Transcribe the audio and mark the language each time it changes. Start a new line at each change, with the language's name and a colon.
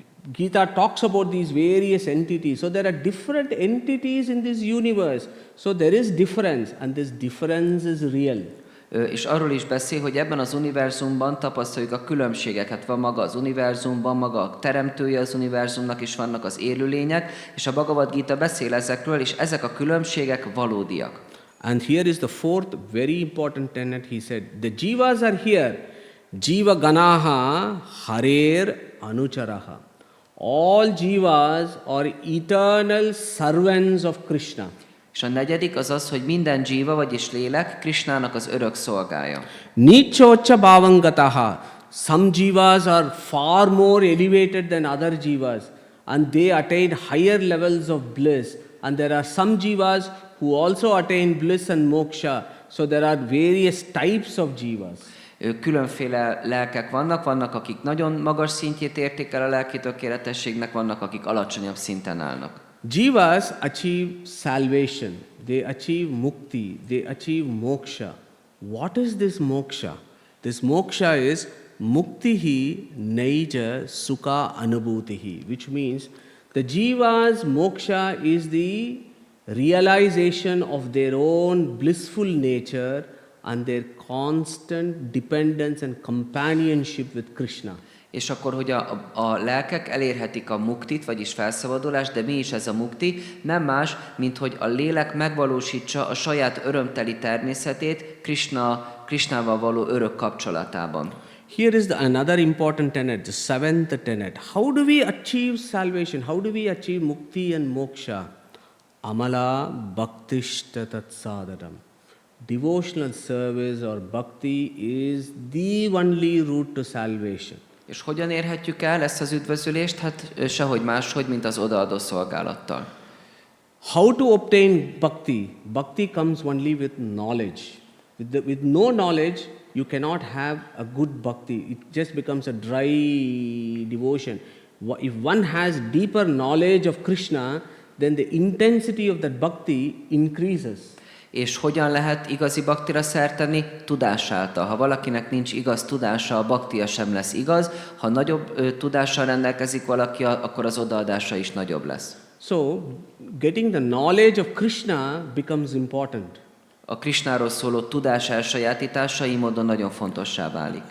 English: Gita talks about these various entities. So there are different entities in this universe. So there is difference, and this difference is real.
Hungarian: És arról is beszél, hogy ebben az univerzumban tapasztaljuk a különbségeket. Van maga az univerzumban, maga a teremtője az univerzumnak, és vannak az élőlények, és a Bhagavad Gita beszél ezekről, és ezek a különbségek valódiak.
English: And here is the fourth very important tenet. He said, the jivas are here.
Sanskrit: Jiva ganaha harer anucharaha.
English: All jivas are eternal servants of Krishna.
Hungarian: És a negyedik az az, hogy minden jiva, vagyis lélek, Krishnának az örök szolgája.
Sanskrit: Nichocha bhavangataha.
English: Some jivas are far more elevated than other jivas, and they attain higher levels of bliss. And there are some jivas who also attain bliss and moksha. So there are various types of jivas.
Hungarian: Különféle lelkek vannak, akik nagyon magas szintjét érték el a lelki tökéletességnek, vannak, akik alacsonyabb szinten állnak.
English: Jivas achieve salvation, they achieve mukti, they achieve moksha. What is this moksha? This moksha is
Sanskrit: muktihi naija sukha anubhutihi,
English: which means the jiva's moksha is the realization of their own blissful nature and their constant dependence and companionship with Krishna.
Hungarian: És akkor, hogy a lelkek elérhetik a muktit, vagyis felszabadulást, de mi is ez a mukti? Nem más, mint hogy a lélek megvalósítsa a saját örömteli természetét Krishnával való örök kapcsolatában.
English: Here is another important tenet, the seventh tenet. How do we achieve salvation? How do we achieve mukti and moksha?
Sanskrit: Amala bhaktishta tatsadhanam.
English: Devotional service or bhakti is the only route to salvation.
Hungarian: És hogyan érhetjük el ezt az üdvözülést? Hát sehogy máshogy, mint az odaadó szolgálattal.
English: How to obtain bhakti? Bhakti comes only with knowledge. With no knowledge, you cannot have a good bhakti. It just becomes a dry devotion. If one has deeper knowledge of Krishna, then the intensity of that bhakti increases.
Hungarian: És hogyan lehet igazi baktira szert tenni? Tudás által. Ha valakinek nincs igaz tudása, a baktia sem lesz igaz. Ha nagyobb tudással rendelkezik valaki, akkor az odaadása is nagyobb lesz.
English: So, getting the knowledge of Krishna becomes important.
Hungarian: A Krishnáról szóló tudás elsajátítása így módon nagyon fontossá válik.